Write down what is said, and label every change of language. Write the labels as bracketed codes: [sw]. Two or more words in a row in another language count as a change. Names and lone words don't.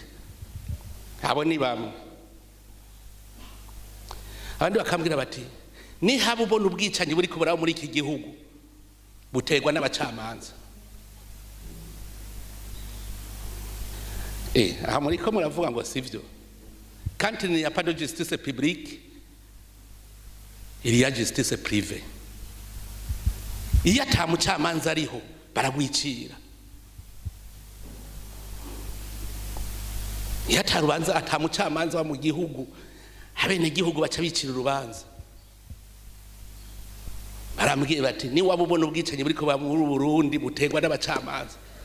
[rn] Abo ni bamwe. Abandi bakambwira bati ni haba ubona ubwicanyi buri kubura muri iki gihugu butegwa n'abacamanza. Aha muri ko muravuga ngo sivyo. [fr] Quand il n'y a pas de justice publique, il y a justice privée. [rn] Iyo ata mucamanza ariho baragwicira. Iyo ata rubanza ata mucamanza wa mu gihugu, abene gihugu baca bicira urubanza. Barambwiye bati ni waba ubona ubwicanyi buriko ba mu Burundi butegwa n'abacamanza.